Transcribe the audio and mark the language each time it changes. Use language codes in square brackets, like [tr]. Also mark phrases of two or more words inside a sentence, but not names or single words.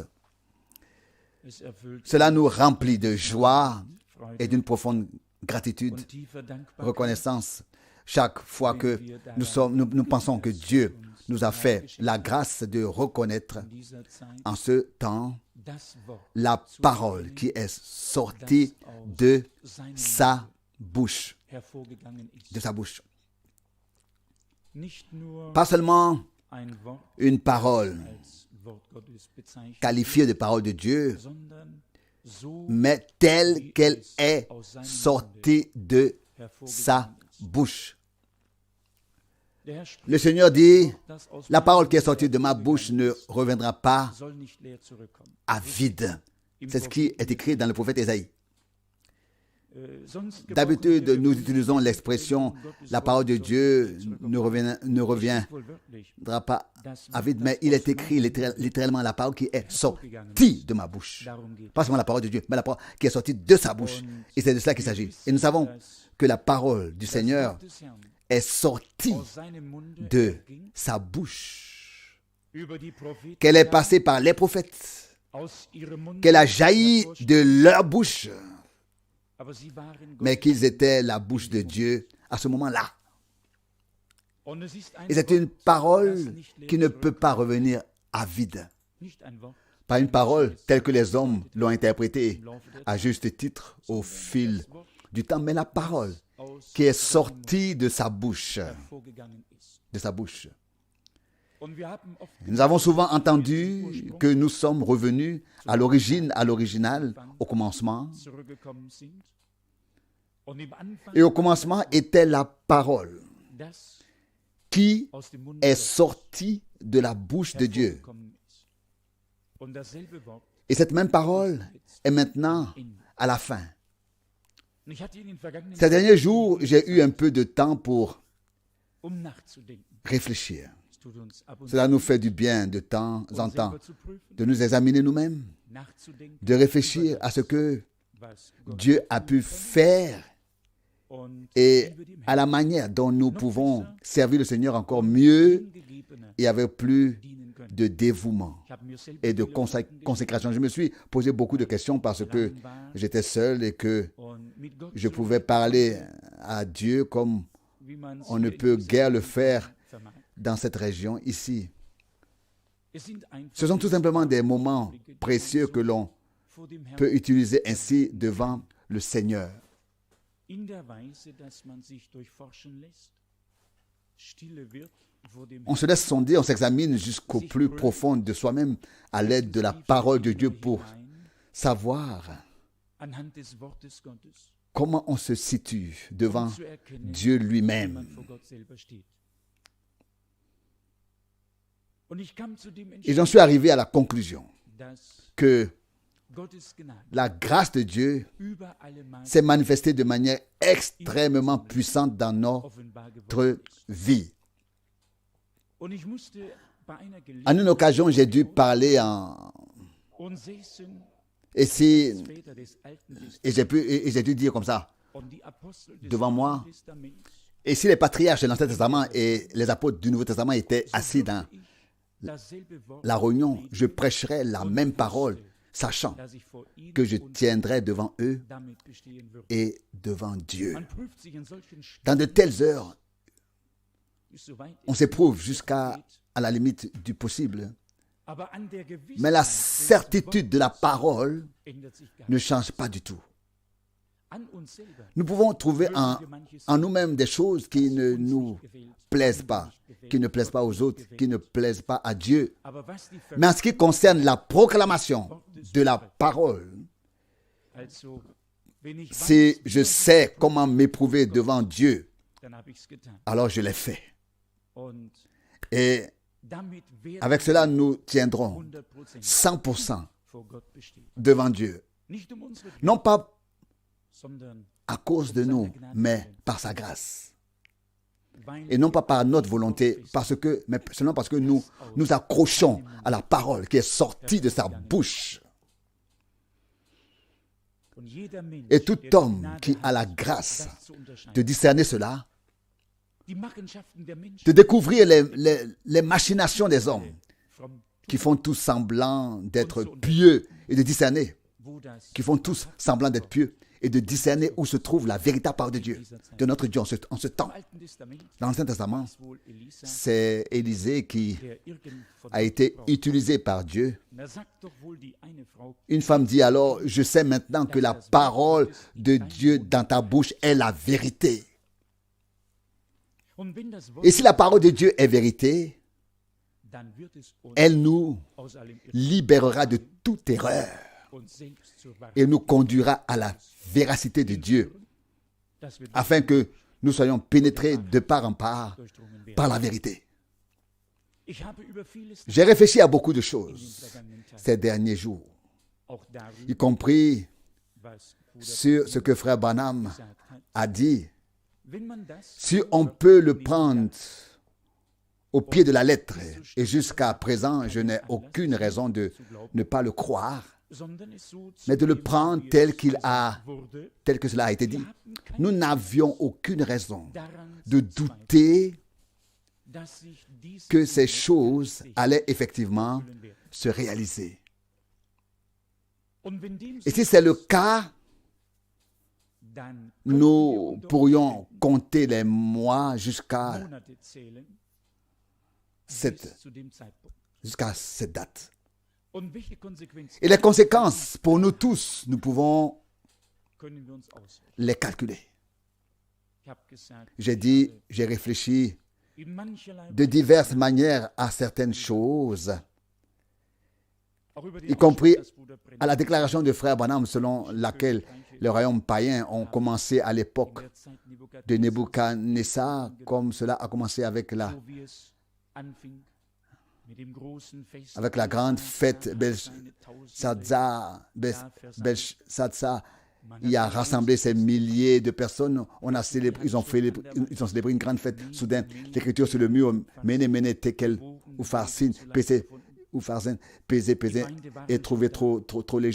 [de] es erfüllt [fr] Cela nous remplit de joie [de] Freude [fr] et d'une profonde gratitude, [de] und tiefer Dankbarkeit, [fr] reconnaissance. Chaque fois que nous pensons que Dieu nous a fait la grâce de reconnaître [de] in dieser Zeit [fr] en ce temps [de] das Wort [fr] la parole qui est sortie de [de] seinem [fr] sa bouche. [de] hervorgegangen ist. [fr] De sa bouche. [de] Nicht nur [fr] Pas seulement [de] ein Wort [fr] une parole [de] als Wort Gottes bezeichnet, [fr] qualifiée de parole de Dieu, [de] sondern so [fr] mais telle qu'elle est sortie de sa bouche. [de] der Herr spricht, [fr] Le Seigneur dit, [de] das aus [fr] la [de] meinem [fr] parole qui est [de] Mund [fr] sortie de ma bouche ne reviendra pas [de] soll nicht leer zurückkommen. [fr] à vide. C'est ce qui est écrit dans le prophète Ésaïe. [de] Sonst [fr] D'habitude, [de] gebrauchen wir [fr] nous [de] für [fr] utilisons l'expression la parole de Dieu ne reviendra [de] wohl wörtlich [fr] pas à vide, mais il est écrit littéralement la parole qui est sortie de ma bouche. [de] darum geht. [fr] Pas seulement la parole de Dieu, mais la parole qui est sortie de sa bouche. Et c'est de cela qu'il s'agit. Et nous savons que la parole du Seigneur [de] des Herrn [fr] est sortie [de] aus seinem Munde [fr] de [de] erging, [fr] sa bouche, [de] über die Propheten, [fr] qu'elle est passée par les prophètes, [de] aus ihrem Munde [fr] qu'elle a jailli [de] hervorstieg. [fr] de leur bouche, [de] Aber sie waren [fr] mais [de] Gottes. [fr] qu'ils étaient la bouche de Dieu à ce moment-là. [de] Und es ist ein [fr] Et c'est [de] Wort, [fr] une parole [de] das nicht leer [fr] qui ne peut [de] zurückkommt. [fr] pas revenir à vide. [de] Nicht ein Wort, [fr] Pas une parole telle que les hommes l'ont interprétée à juste titre au fil [de] das Wort [fr] du temps, mais la parole [de] aus [fr] qui est sortie de sa bouche. [de] hervorgegangen ist. [fr] De sa bouche. [de] Und wir haben oft [fr] Nous avons souvent entendu que nous sommes revenus à l'origine, à l'original, au commencement. [de] zurückgekommen sind. Und im Anfang [fr] Et au commencement était la parole [de] das [fr] qui [de] aus dem Mund [fr] est sortie de la bouche de Dieu. [de] hervorgekommen ist. Und dasselbe Wort. [fr] Et cette même parole est maintenant à la fin. [de] Und ich hatte in den vergangenen [fr] Ces derniers jours, j'ai eu un peu de temps pour [de] nachzudenken. [fr] réfléchir. [de] Es tut uns ab und [fr] Cela nous fait du bien de temps en [de] uns [fr] temps [de] selber zu prüfen, [fr] de nous examiner nous-mêmes, [de] nachzudenken, [fr] de réfléchir à ce que [de] was Gott [fr] Dieu a pu faire [de] und [fr] et [de] wie wir dem [fr] à la manière dont nous pouvons servir le Seigneur encore mieux [de] hingegebene [fr] et avec plus [de] dienen können. [fr] de dévouement [de] Ich habe mir selber [fr] et de [de] viele Fragen gestellt [fr] consécration. Je me suis posé beaucoup de questions parce que j'étais seul et que [de] und mit Gott [fr] je [de] so [fr] pouvais parler à Dieu comme [de] wie man [fr] on ne [de] hier in [fr] peut [de] dieser [fr] guère le [de] Gegend [fr] faire [de] vermag. [fr] dans cette région ici. [de] Es sind einfach [fr] Ce sont tout simplement des moments [de] Augenblicke, die man [fr] précieux [de] so [fr] que l'on [de] vor dem Herrn [fr] peut utiliser ainsi devant le Seigneur. [de] in der Weise, dass man sich durchforschen lässt, stille wird vor dem [fr] On se laisse sonder, on s'examine jusqu'au plus profond de soi-même à l'aide de la parole de Dieu pour [de] hinein, [fr] savoir [de] anhand des Wortes Gottes, [fr] comment on se situe devant [de] zu erkennen, [fr] Dieu [de] wie [fr] lui-même. [de] man vor Gott selber steht. Und ich kam zu dem [fr] Et j'en suis arrivé à la conclusion [de] dass [fr] que [de] Gottes Gnade [fr] la grâce de Dieu [de] über alle Maßen [fr] s'est manifestée de manière extrêmement puissante dans notre [de] offenbar geworden ist. [fr] vie. [de] Und ich musste bei einer [fr] En [de] Gelegenheit [fr] une occasion, j'ai dû parler [de] und säßen [fr] ici [de] Väter des Alten Testaments [fr] et j'ai dû dire comme ça. [de] und die Apostel des [fr] Devant moi. [de] Neuen Testaments, [fr] Et si les patriarches de l'Ancien Testament et les apôtres du Nouveau Testament étaient assis dans [de] ich dasselbe Wort, [fr] la réunion, je prêcherais la même parole, sachant [de] dass ich vor ihnen [fr] que je [de] und [fr] tiendrais devant eux [de] damit bestehen würde. [fr] et devant Dieu. [de] Man prüft sich in solchen [fr] Dans de telles heures, [de] Stunden, soweit [fr] on [de] es [fr] s'éprouve jusqu'à [de] geht, [fr] la limite du possible. [de] aber an der Gewissheit [fr] Mais la [de] des [fr] certitude de la [de] Wortes [fr] parole [de] ändert sich gar [fr] ne [de] nicht. [fr] change pas du tout. [de] An uns selber [fr] Nous pouvons trouver [de] mögen [fr] en [de] wir manches [fr] nous-mêmes des choses qui ne [de] uns [fr] nous [de] nicht gefällt, [fr] plaisent [de] uns [fr] pas, [de] nicht gefällt, [fr] qui ne plaisent pas [de] Gott [fr] aux [de] nicht [fr] autres, [de] gefällt. [fr] qui ne plaisent pas à Dieu. [de] Aber was die [fr] Mais en ce qui concerne la proclamation de la parole, [de] Also, wenn ich [fr] si [de] weiß, [fr] je [de] wie [fr] sais comment m'éprouver devant Dieu, [de] dann habe ich's getan. [fr] alors je l'ai fait. [de] Und [fr] Et [de] damit werden [fr] avec cela, nous tiendrons [de] 100% [fr] 100% [de] vor Gott bestehen. [fr] devant Dieu. [de] Nicht um unsere, [fr] Non pas [de] sondern [fr] à cause de nous, mais par sa grâce. [de] weil [fr] Et non pas par notre volonté, mais seulement parce que nous nous accrochons à la parole qui est sortie de sa bouche. [de] und jeder Mensch, [fr] Et tout [de] der die [fr] homme [de] Gnade [fr] qui a la [de] hat, [fr] grâce [de] das zu unterscheiden. [fr] de discerner cela, [de] Die Machenschaften der Menschen, [fr] de découvrir les machinations des hommes [en] from [fr] qui font tous semblant d'être pieux et de discerner, [de] wo das [fr] qui font tous semblant d'être pieux et de discerner où se trouve la véritable parole de Dieu, de notre Dieu en ce temps. [de] im Alten Testament [fr] Dans l'Ancien Testament, [de] ist wohl Elisa, [fr] c'est Élisée qui [de] der irgend von [fr] a été utilisé par Dieu. [de] Und sagt doch wohl die eine Frau, [fr] Une femme dit alors, je sais maintenant que la parole de Dieu dans ta bouche est la vérité. [de] und wenn das Wort, [fr] Et si la parole de Dieu est vérité, [de] dann wird es uns [fr] elle nous [de] aus allem Irrtum [fr] libérera de toute erreur [de] und selbst zur Wahrheit, [fr] et nous conduira à la véracité de Dieu, [de] dass wir [fr] afin que nous soyons pénétrés de part en part [de] durchdrungen werden. [fr] par la vérité. [de] Ich habe über vieles [fr] J'ai réfléchi à beaucoup de [de] in den [fr] choses [de] vergangenen Tagen, [fr] ces derniers jours, [de] auch darüber, [fr] y compris [de] was Bruder [fr] sur ce que frère Branham [de] gesagt hat. [fr] a dit. [de] Wenn man das [fr] Si on peut le prendre au pied de la lettre, et jusqu'à présent, je n'ai aucune raison de ne pas le croire, [de] sondern es so zu [fr] mais de le [de] nehmen, [fr] prendre [de] wie [fr] tel [de] es [fr] qu'il [de] gesagt [fr] a, [de] wurde, [fr] tel que cela a été dit. [de] wir haben keine [fr] Nous n'avions aucune raison [de] daran [fr] de [de] zu zweifeln, [fr] douter [de] dass sich diese [fr] que ces [de] Dinge [fr] choses [de] tatsächlich [fr] allaient effectivement [de] erfüllen werden. [fr] se réaliser. [de] Und wenn dem [fr] Et [de] so [fr] si c'est le cas, [de] dann können wir [fr] nous [de] unter [fr] pourrions compter les mois jusqu'à [de] Monate zählen [fr] cette, [de] bis zu dem Zeitpunkt. [fr] jusqu'à cette date. [de] Und welche Konsequenzen [fr] Et les conséquences pour nous tous, nous pouvons [de] können wir uns ausrechnen? [fr] les calculer. [de] Ich habe gesagt, [fr] J'ai dit, j'ai réfléchi [de] in mancherlei [fr] de diverses manières à certaines choses, [de] auch über den [fr] y compris [de] Ausspruch, dass Bruder Brennan [fr] à la déclaration de frère Branham selon laquelle le royaume païen ont commencé à [de] in [fr] l'époque [de] der Zeit [fr] de [de] Nebukadnezars, [fr] Nebuchadnezzar, comme cela a commencé avec [de] so wie es anfing, mit dem großen Fest [fr] avec la grande fête [de] seine [fr] Belshazzar. [de] Tausende [fr] Belshazzar, il a rassemblé ces milliers de personnes. On a célébré, ils ont célébré une grande fête. Soudain, l'écriture sur le mur, [arc] Mene, Mene, Tekel, Upharsin, [fr] pesé, et trouvé trop léger.